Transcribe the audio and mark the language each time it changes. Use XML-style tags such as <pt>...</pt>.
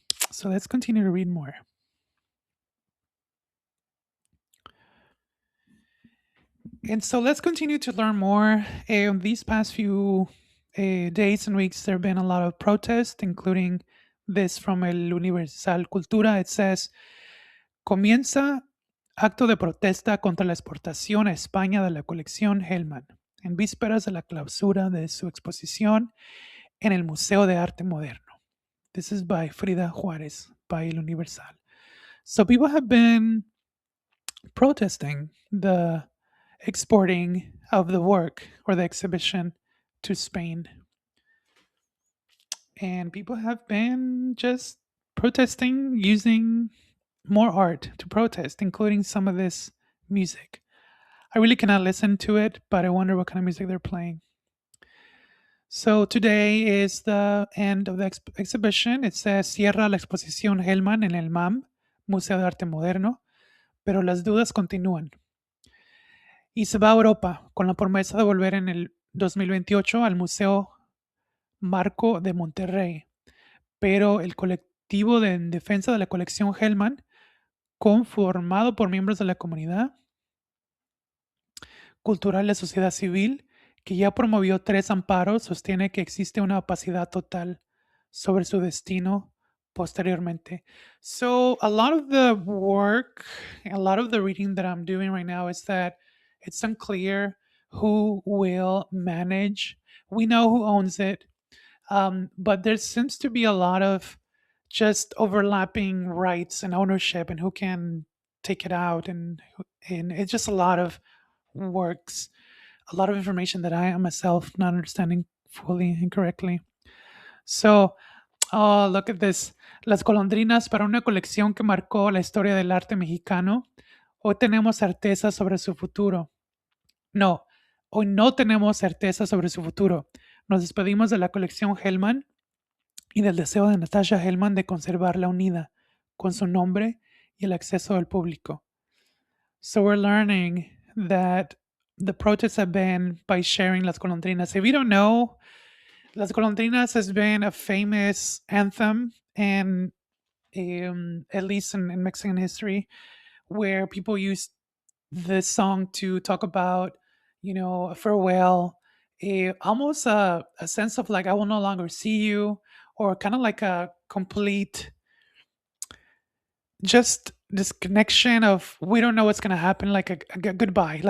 <en>So let's continue to read more. And so let's continue to learn more. These past few days and weeks, there have been a lot of protests, including this from El Universal Cultura. It says,</en> <es>comienza acto de protesta contra la exportación a España de la colección Hellman, en vísperas de la clausura de su exposición en el Museo de Arte Moderno.</es> <en>This is by Frida Juárez, by El Universal. So people have been protesting the exporting of the work or the exhibition to Spain. And people have been just protesting using more art to protest, including some of this music. I really cannot listen to it, but I wonder what kind of music they're playing. So today is the end of the exhibition. It says</en> <es>cierra la exposición Hellman en el MAM, Museo de Arte Moderno, pero las dudas continúan. Y se va a Europa con la promesa de volver en el 2028 al Museo Marco de Monterrey. Pero el colectivo de en defensa de la colección Hellman, conformado por miembros de la comunidad cultural y la sociedad civil, que ya promovió 3 amparos, sostiene que existe una opacidad total sobre su destino posteriormente.</es> <en>So a lot of the work, a lot of the reading that I'm doing right now is that it's unclear who will manage. We know who owns it, but there seems to be a lot of just overlapping rights and ownership and who can take it out and it's just a lot of works, a lot of information that I am myself not understanding fully and correctly. So, oh, look at this.</en> <es>Las golondrinas para una colección que marcó la historia del arte mexicano. Hoy tenemos certeza sobre su futuro. No, hoy no tenemos certeza sobre su futuro. Nos despedimos de la colección Hellman y del deseo de Natasha Hellman de conservarla unida con su nombre y el acceso del público.</es> <en>So we're learning that the protests have been by sharing Las Golondrinas. If you don't know, Las Golondrinas has been a famous anthem and at least in Mexican history, where people use this song to talk about, a farewell, almost a sense of like, I will no longer see you, or kind of like a complete just disconnection of we don't know what's going to happen, like a goodbye.</en>